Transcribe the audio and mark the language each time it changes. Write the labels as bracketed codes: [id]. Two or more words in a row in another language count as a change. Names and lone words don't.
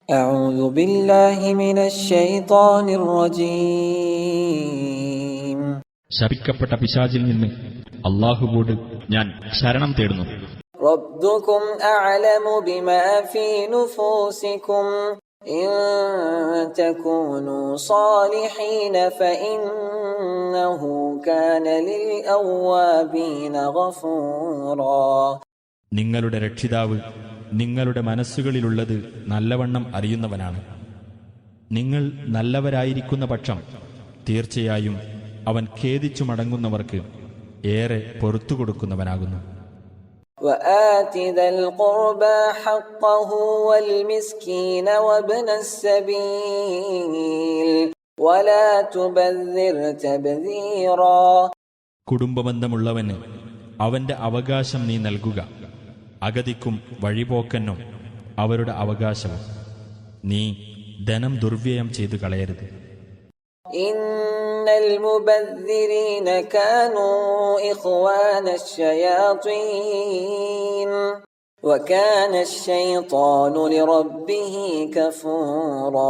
[ar] أعوذ بالله من الشيطان الرجيم. [ml] ശപിക്കപ്പെട്ട പിശാചിൽ നിന്ന് അല്ലാഹുവോട് ഞാൻ ശരണം തേടുന്നു. [ar] ربكم أعلم بما في نفوسكم إن تكونوا صالحين فإنه كان للأوابين غفورا. [ml] നിങ്ങളുടെ രക്ഷിതാവ് നിങ്ങളുടെ മനസ്സുകളിലുള്ളത് നല്ലവണ്ണം അറിയുന്നവനാണ്. നിങ്ങൾ നല്ലവരായിരിക്കുന്ന പക്ഷം തീർച്ചയായും അവൻ ഖേദിച്ചു മടങ്ങുന്നവർക്ക് ഏറെ പൊറുത്തുകൊടുക്കുന്നവനാകുന്നു. [ar] وآت ذا القربى حقه والمسكين وابن السبيل ولا تبذر تبذيرا. [ml] കുടുംബബന്ധമുള്ളവന് അവന്റെ അവകാശം നീ നൽകുക, അഗതിക്കും വഴിപോക്കനും അവരുടെ അവകാശവും. നീ ധനം ദുർവ്യയം ചെയ്തു കളയരുത്. [ar] إن المبذرين كانوا إخوان الشياطين وكان الشيطان لربه كفورا.